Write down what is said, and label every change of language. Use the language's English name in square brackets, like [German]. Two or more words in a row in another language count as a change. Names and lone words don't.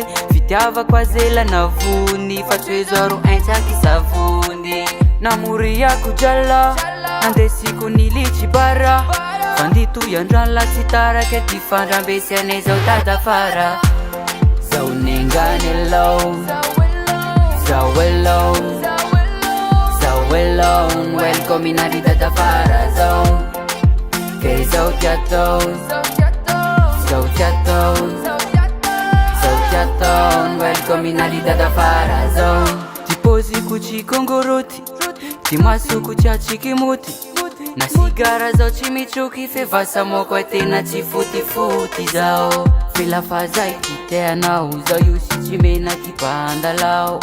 [Malagasy] Fitiavako azela navony fa tsy hoe zao ro entsaky savony. Namoriako jala andesiko nilitsy bara. Fandito iandrala tsy tarake ty fandrambesiane zao Dadafara. Zao nengane alone, zao alone, zao alone. [English] Welcome in a Dadafarazone. [Malagasy] Kay zao tiatone, zao tiatone, zao tiatone. [English] Welcome in a Dadafarazone. [Malagasy] Tipoziko tsy kongoroty, ty masoko tsy atsikimuty. Na sigara zao tsy mitroky fe vasa moko e tena tsy fotifoty zao. Fe lafa zay ty teanao zao io si tsy mena ty pandalao.